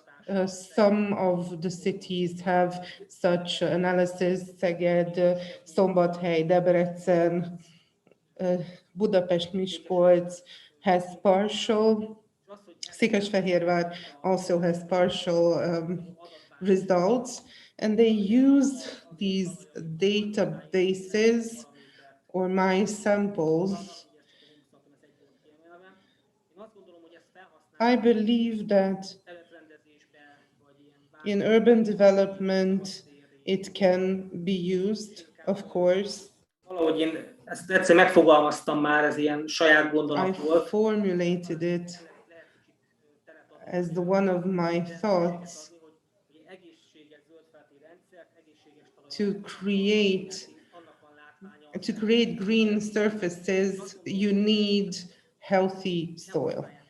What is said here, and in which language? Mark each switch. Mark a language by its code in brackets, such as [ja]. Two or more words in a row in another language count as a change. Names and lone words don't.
[en] Some of the cities have such analysis, Szeged, Szombathely, Debrecen, Budapest, Miskolc has partial, Székesfehérvár also has partial results, and they use these databases or my samples. I believe that in urban development, it can be used, of course. [hu] Valahogy én ezt egyszer megfogalmaztam már, ez ilyen saját gondolat volt. [en] I formulated it as one of my thoughts to create green surfaces, you need healthy soil.